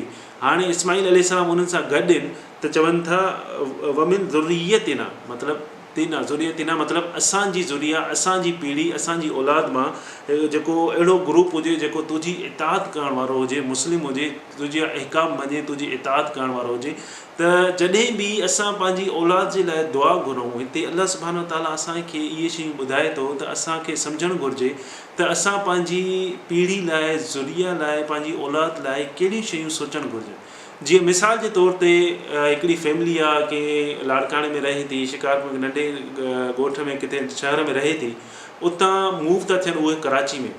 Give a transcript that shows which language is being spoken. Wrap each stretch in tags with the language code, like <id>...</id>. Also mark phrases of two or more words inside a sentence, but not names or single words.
<sd>हाणे इस्माईल अलैहिस्सलाम उन्हनि सां गॾु आहिनि, त चवनि था</sd> <ar>ومن ذريتنا,</ar> <sd>मतिलबु तीना ज़ुरियतिना मतिलबु असांजी ज़ुरिया, असांजी पीढ़ी, असांजी औलाद मां जेको अहिड़ो ग्रुप हुजे जेको तुंहिंजी इताअत करण वारो हुजे, मुस्लिम हुजे, तुंहिंजा अहकाम मञे, तुंहिंजी इताअत करण वारो हुजे। त जॾहिं बि असां पंहिंजी औलाद जे लाइ दुआ घुरूं, हिते अल्लाह</sd> <ar>سبحانه وتعالى</ar> <sd>असांखे इहे शयूं ॿुधाए थो त असांखे सम्झणु घुरिजे त असां पंहिंजी पीढ़ी लाइ, ज़ुरिया लाइ, पंहिंजी औलाद लाइ कहिड़ियूं शयूं सोचणु घुरिजे। जीअं मिसाल जे तौर ते हिकिड़ी फैमिली आहे की लाड़काणे में रहे थी, शिकारपुर नंढे ॻोठ में किथे शहर में रहे थी, उतां मूव था थियनि उहे कराची में।</sd>